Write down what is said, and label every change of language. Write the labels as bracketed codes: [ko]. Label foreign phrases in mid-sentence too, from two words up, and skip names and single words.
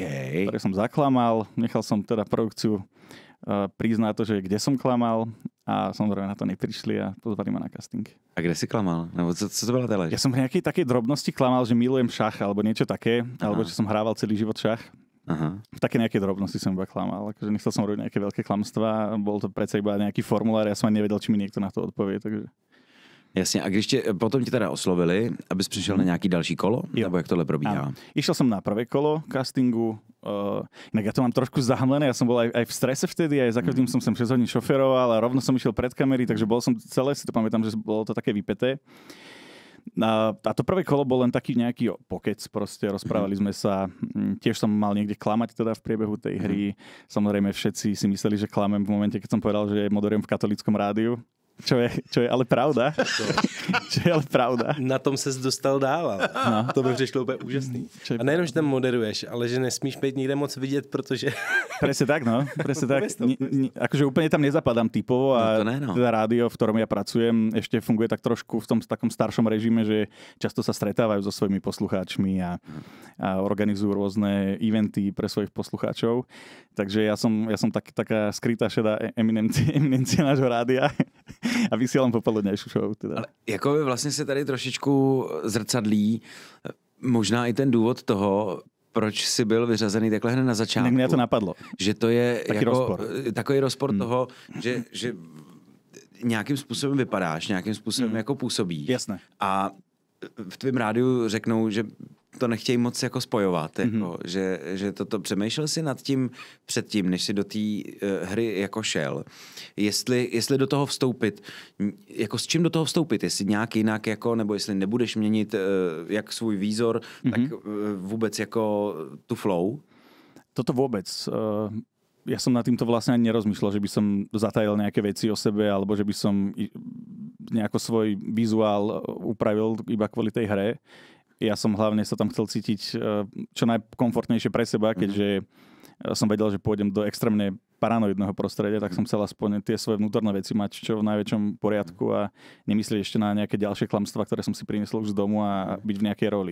[sk] Ktoré som zaklamal, nechal som teda produkciu priznať to, že kde som klamal a samozrejme na to neprišli a pozvali ma na casting. A kde si klamal? [cs] Nebo co to byla telež? [sk] Ja som v nejakej takej drobnosti klamal, že milujem šach alebo niečo také, alebo že som hrával celý život šach. Aha. V také nejakej drobnosti som iba klamal. Akože nechcel som robiť nejaké veľké klamstvá, bol to predsa iba nejaký formulár, ja som ani nevedel, či mi niekto na to odpovie, takže... [cs] Jasně, a když potom ti teda oslovili, abys přišel na nějaký další kolo? Jo. Nebo jak tohle probíhá? [sk] Išiel som na prvé kolo castingu, inak ja to mám trošku zahamlené, ja som bol aj v strese vtedy, aj za každým som 6 hodín šoferoval a rovno som išiel pred kamery, takže bol som celé, si to pamätám, že bolo to také vypäté. A to prvé kolo bol len taký nejaký pokec, proste rozprávali sme sa, tiež som mal niekde klamať teda v priebehu tej hry, samozrejme všetci si mysleli, že klamem v momente, keď som povedal, že moderujem v katolíckom rádiu. Čo je ale pravda. Čo je ale pravda. [cs] Na tom ses dostal dál. No. To by přišlo úplně úžasný. A nejenom, že tam moderuješ, ale že nesmíš být nikde moc vidět, protože... [sk] Presne tak, no. Presne tak. Akože úplne tam nezapadám typovo a teda rádio, v ktorom ja pracujem, ešte funguje tak trošku v tom takom staršom režime, že často sa stretávajú so svojimi poslucháčmi a organizujú rôzne eventy pre svojich poslucháčov. Takže ja som taká skrytá šedá eminencia nášho rádia a vysílám popoludňajšiu show. Teda. [cs] Ale jako vlastně se tady trošičku zrcadlí možná i ten důvod toho, proč jsi byl vyřazený takhle hned na začátku. Mě to napadlo. Že to je [sk] Taký rozpor. [cs] Takový rozpor toho, že nějakým způsobem vypadáš, nějakým způsobem jako působíš. [sk] Jasné. [cs] A v tvém rádiu řeknou, že to nechtějí moc jako spojovat, jako, že toto přemýšlel si nad tím předtím, než si do té hry jako šel. Jestli do toho vstoupit, jako s čím do toho vstoupit, jestli nějak jinak, jako, nebo jestli nebudeš měnit jak svůj výzor, tak vůbec jako tu flow? [sk] Toto vôbec. Ja som nad týmto vlastne ani nerozmýšľal, že by som zatajil nejaké veci o sebe, alebo že by som nejako svoj vizuál upravil iba kvôli tej hre. Ja som hlavne sa tam chcel cítiť čo najkomfortnejšie pre seba, keďže som vedel, že pôjdem do extrémne paranoidného prostredia, tak som chcel aspoň tie svoje vnútorné veci mať čo v najväčšom poriadku a nemyslieť ešte na nejaké ďalšie klamstvá, ktoré som si priniesol už z domu a byť v nejakej roli.